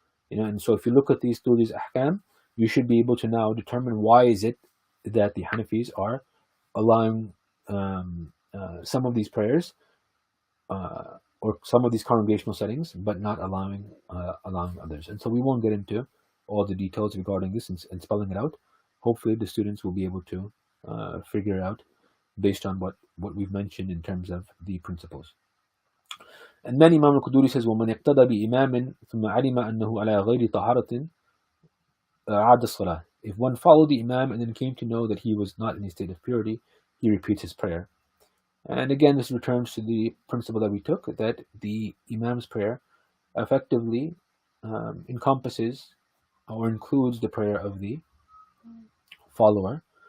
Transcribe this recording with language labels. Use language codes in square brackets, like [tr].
[en] And so if you look at these ahkam, you should be able to now determine why is it that the Hanafis are allowing some of these prayers or some of these congregational settings, but not allowing others. And so we won't get into all the details regarding this and spelling it out. Hopefully the students will be able to figure it out based on what we've mentioned in terms of the principles. And then Imam al-Quduri says, [ar] وَمَنْ اقْتَدَى بِإِمَامٍ ثُمَّ عَلِمَ أَنَّهُ عَلَى غَيْرِ طَهَارَةٍ عَادَ الصَّلَاةِ. [en] If one followed the Imam and then came to know that he was not in a state of purity, he repeats his prayer. And again, this returns to the principle that we took, that the Imam's prayer effectively encompasses or includes the prayer of the follower.